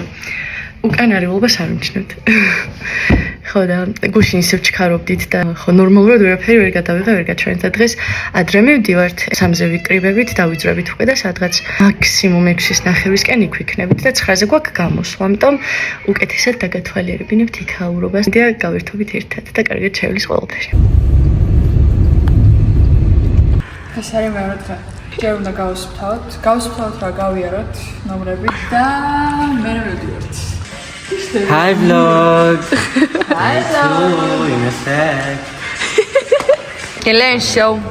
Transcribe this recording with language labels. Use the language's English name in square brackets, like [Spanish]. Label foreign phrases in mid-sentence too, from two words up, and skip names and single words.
[Georgian] უკან არივობას არ ვიმჩნევთ. ხო და გუშინ ისევ ჩქარობდით და ხო ნორმალურად ვერაფერი ვერ გადავიღე, ვერ გაჩვენეთ და დღეს ადრე მივდივართ 3-ზე ვიკრიბებით, დავიძრებით უკვე და სადღაც მაქსიმუმ 6-ის ნახევრისკენ იქ ვიქნებით და 9-ზე გვაქვს გამოსვლა, ამიტომ უკეთესად დაგათვალიერებინებთ იქაურობას და გავერთობით ერთად და კარგად შევლის ყველაფერი. ეს არის მეორე დღე. ჯერ უნდა გავსუფთავოთ რა გავიაროთ ნომრები და მე მივდივართ. [English] Hi vlog. Hi vlog. In a sec. Silenzio.